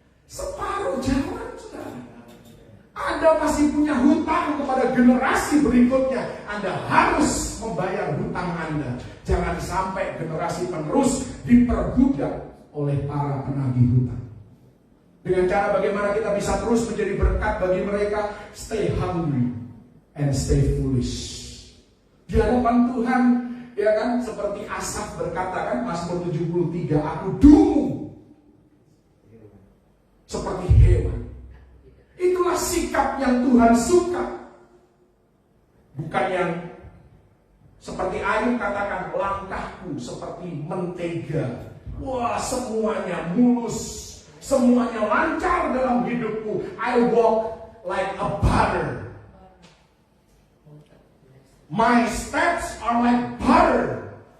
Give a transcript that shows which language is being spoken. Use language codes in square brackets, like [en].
[id] Separuh jalan, saudara. Anda masih punya hutang kepada generasi berikutnya. Anda harus membayar hutang Anda. Jangan sampai generasi penerus diperbudak oleh para penagih hutang. Dengan cara bagaimana kita bisa terus menjadi berkat bagi mereka? [en] Stay hungry and stay foolish. [id] Di hadapan Tuhan, ya kan, seperti Asaf berkata kan, Mazmur 73, aku dungu seperti hewan. Itulah sikap yang Tuhan suka. Bukan yang seperti Ayub katakan, langkahku seperti mentega. Wah, semuanya mulus, semuanya lancar dalam hidupku. [en] I walk like a butter. My steps are like butter.